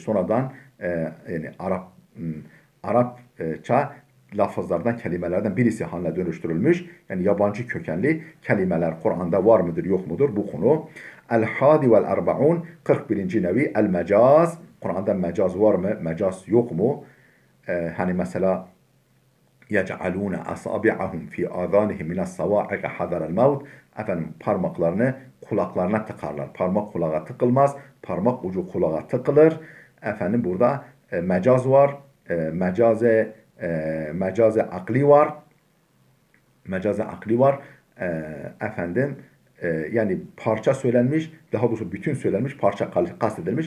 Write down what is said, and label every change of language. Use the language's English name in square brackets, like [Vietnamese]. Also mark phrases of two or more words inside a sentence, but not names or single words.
[Turkish] Sonradan yani Arapça lafızlardan, kelimelerden birisi haline dönüştürülmüş. Yani yabancı kökenli kelimeler Kur'an'da var mıdır, yok mudur? Bu konu. [Arabic] الحادي والأربعون [Turkish] 41. nevi el-mecaz. Kur'an'da mecaz var mı? Mecaz yok mu? Hani mesela [Arabic] يَجْعَلُونَ أَصَابِعَهُمْ فِي آذَانِهِمْ مِنَ الصَّوَاعِقَ حَذَرَ الْمَوْتِ. [Turkish] Parmaklarını kulaklarına tıkarlar. Parmak kulağa tıkılmaz. Parmak ucu kulağa tıkılır. Burada mecaz var. Mecaze akli var. Mecaze akli var. Yani parça söylenmiş, daha doğrusu bütün söylenmiş, parça kastedilmiş.